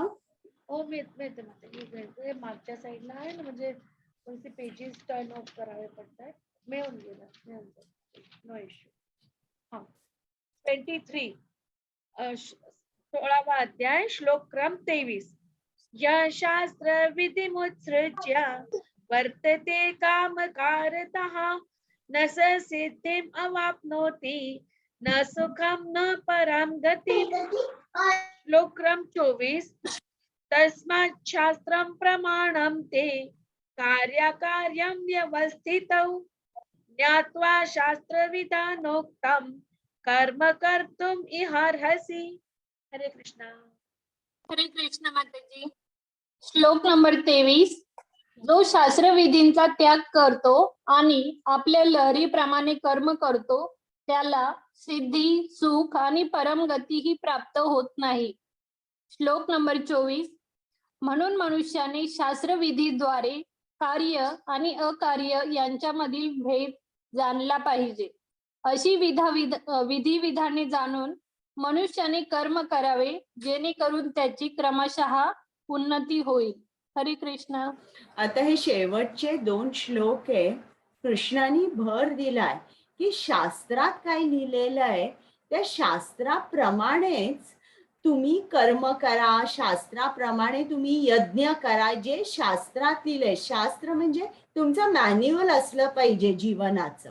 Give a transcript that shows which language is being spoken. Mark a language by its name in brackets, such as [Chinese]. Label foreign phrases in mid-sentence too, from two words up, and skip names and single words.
[Marathi] हो मिळते माताजी. मागच्या साईडला आहे ना, म्हणजे कोणते [English] pages turn off [Marathi] करावे पडतात. मिळून गेलं. [English] no issue. [Marathi] हा 23 16वा अध्याय श्लोक क्रम 23. [Sanskrit] या शास्त्र विधिमुत्सृज्य वर्तते कामकारतः न स सिद्धिम अवाप्नोति न सुखम न पराम गतिम. [Marathi] श्लोक क्रम 24. [Sanskrit] तस्मात् शास्त्रं प्रमाणं ते कार्यकार्यं व्यवस्थितौ ज्ञात्वा शास्त्रविधानोक्तं कर्म कर्तुम् इहार्हसि. [Marathi] हरे कृष्णा. हरे कृष्ण माताजी. श्लोक नंबर 23. जो शास्त्र विधींचा त्याग करतो आणि आपल्या लहरीप्रमाणे कर्म करतो त्याला सिद्धी, सुख आणि परमगती ही प्राप्त होत नाही. श्लोक नंबर 24. म्हणून मनुष्याने शास्त्रविधीद्वारे कार्य आणि अकार्य यांच्यामधील भेद जाणला पाहिजे. अशी विधी विधाने जाणून मनुष्याने कर्म करावे जेणेकरून त्याची क्रमशः उन्नती होईल. हरे कृष्ण. आता हे शेवटचे 2 श्लोक आहे. कृष्णाने भर दिलाय की शास्त्रात काय लिहिलेलं आहे त्या शास्त्राप्रमाणेच तुम्ही कर्म करा, शास्त्राप्रमाणे तुम्ही यज्ञ करा. जे शास्त्रात लिहिलंय, शास्त्र म्हणजे तुमचं मॅन्युअल असलं पाहिजे जीवनाचं.